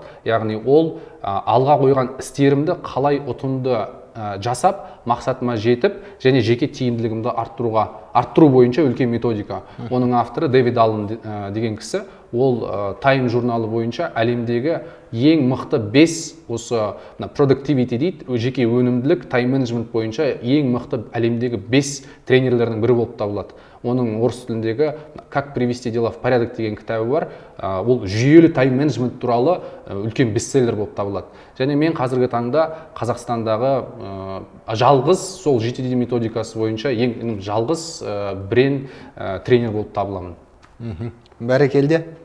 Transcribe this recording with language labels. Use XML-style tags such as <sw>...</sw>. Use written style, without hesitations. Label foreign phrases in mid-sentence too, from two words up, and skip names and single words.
<kk>Яғни ол алға қойған істерімді қалай ұтымды жасап, мақсатыма жетіп, және жеке тиімділігімді арттыру бойынша үлкен методика. Оның авторы Дэвид Аллен деген кісі, ол Time журналы бойынша әлемдегі ең мықты 5 осы productivity дейді, жеке өнімділік,</kk> <en>time management</en> <kk>бойынша ең мықты әлемдегі 5 тренерлердің бірі болып табылады. Оның орыс тіліндегі «Как привести дела в порядок» деген кітабы бар. Ол жүйелі</kk> <en>time management</en> <kk>туралы үлкен бестселлер болып табылады. Және мен қазіргі таңда Қазақстандағы жалғыз сол GTD методикасы бойынша ең жалғыз брен тренер болып табыламын. Бәрекелді.</kk>